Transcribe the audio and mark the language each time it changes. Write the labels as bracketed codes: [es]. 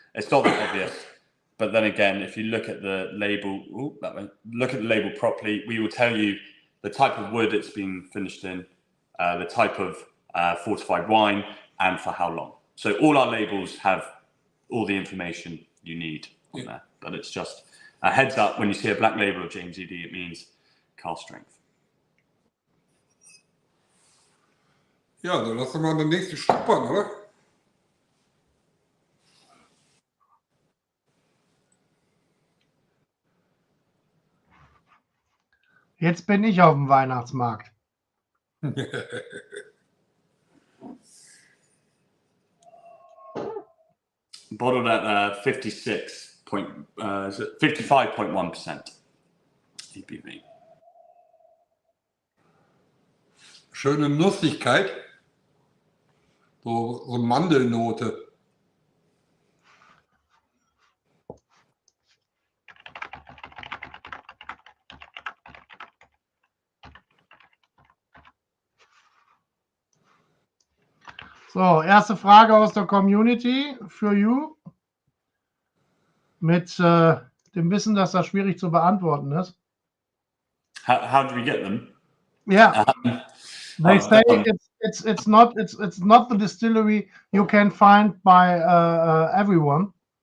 [en] It's not that obvious, but then again, if you look at the label, look at the label properly, we will tell you the type of wood it's been finished in, the type of fortified wine, and for how long. So all our labels have all the information you need on there, but it's just a heads up, when you see a black label of James Eadie, it means cask strength. [de] Ja, dann lassen wir den nächsten schnuppern, oder? Jetzt bin ich auf dem Weihnachtsmarkt. [en] Bottled at 55.1% ABV. [de] Schöne Nussigkeit. So Mandelnote. So, erste Frage aus der Community für you. Mit dem Wissen, dass das schwierig zu beantworten ist. [en] How do we get them? Yeah, they say it's not the distillery you can find by everyone.